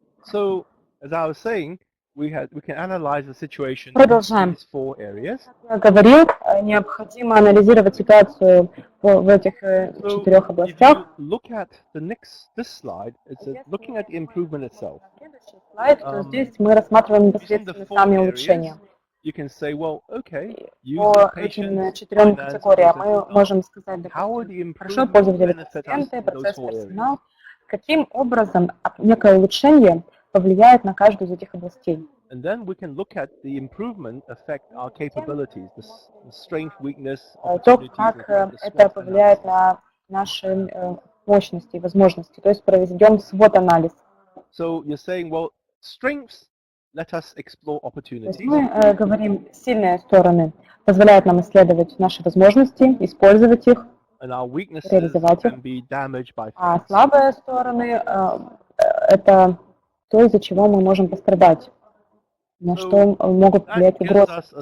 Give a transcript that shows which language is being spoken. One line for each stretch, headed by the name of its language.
English: So, as I was saying, we can analyze the situation in these 4 areas.
Russian: Я говорил, необходимо анализировать ситуацию в этих 4 областях.
English: Look at this slide. It's looking at the improvement itself.
Russian: Следующий слайд, то здесь мы рассматриваем непосредственно сами улучшения.
English: You can say, well, okay,
Russian: По этим 4 категориям мы можем сказать, допустим, хорошо, пользователи, пациенты, процесс, персонал, каким образом некое улучшение повлияет на каждую из этих областей.
English: And then we can look at the improvement affect our capabilities, the strength, weakness,
Russian: то, как это повлияет на наши мощности и возможности. То есть проведем свод-анализ.
English: So you're saying, well, strengths, let us explore opportunities.
Russian: Мы говорим, сильные стороны позволяют нам исследовать наши возможности, использовать их, реализовать их. А слабые стороны это то, из-за чего мы можем пострадать, на что могут влиять угрозы.